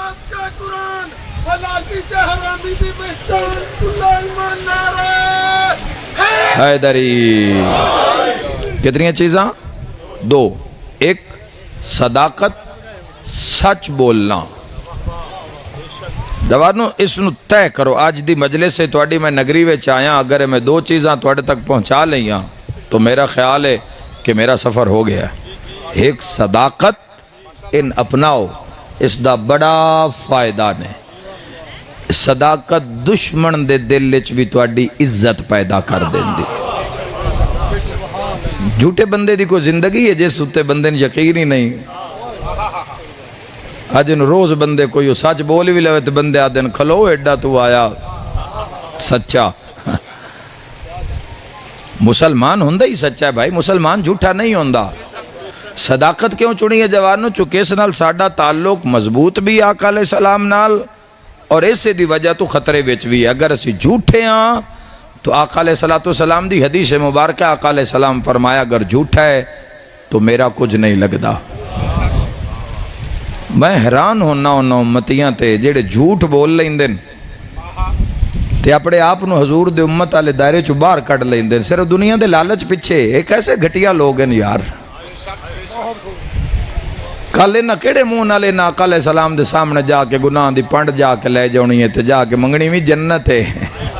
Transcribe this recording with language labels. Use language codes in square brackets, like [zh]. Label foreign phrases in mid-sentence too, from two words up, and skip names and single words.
[pa] حیدری. کتنی چیزاں؟ دو. ایک صداقت، سچ بولنا. جوانوں اس نو طے کرو. آج دی مجلس سے تواڈی میں نگری وچ آیا، اگر میں دو چیزاں تواڈے تک پہنچا لیاں تو میرا خیال ہے کہ میرا سفر ہو گیا. ایک صداقت ان اپناؤ، اس دا بڑا فائدہ نے. صداقت دشمن دے دل وچ بھی تواڈی عزت پیدا کر دیندی. جھوٹے بندے دی کوئی زندگی ہے جس اتے بندے نے یقین ہی نہیں. اج روز بندے کوئی سچ بول بھی لے تو بندے آ دن کھلو ایڈا تو آیا سچا. مسلمان ہوندا ہی سچا ہے بھائی، مسلمان جھوٹا نہیں ہوندا. صداقت کیوں چنی ہے جوانوں؟ چونکہ اس نال ساڈا تعلق مضبوط بھی آقا علیہ السلام نال، اور اس دی وجہ تو خطرے وچ بھی. اگر اسی جھوٹے ہاں تو آقا علیہ السلام دی حدیث مبارکہ آقا علیہ السلام فرمایا اگر جھوٹا ہے تو میرا کچھ نہیں لگدا. میں حیران ہونا انہاں امتیاں تے جڑے جھوٹ بول لیندے تے اپنے آپ نو حضور دے امت والے دائرے چوں باہر کڈ لیندے صرف دنیا دے لالچ پیچھے. [ur] یہ کیسے گھٹیا لوگ ہیں یار. [pa] کل انہاں کیڑے منہ نال انہاں آقا علیہ السلام دے سامنے جا کے گناہ دی پنڈ جا کے لے جاونی ہے تے جا کے منگنی بھی جنت ہے.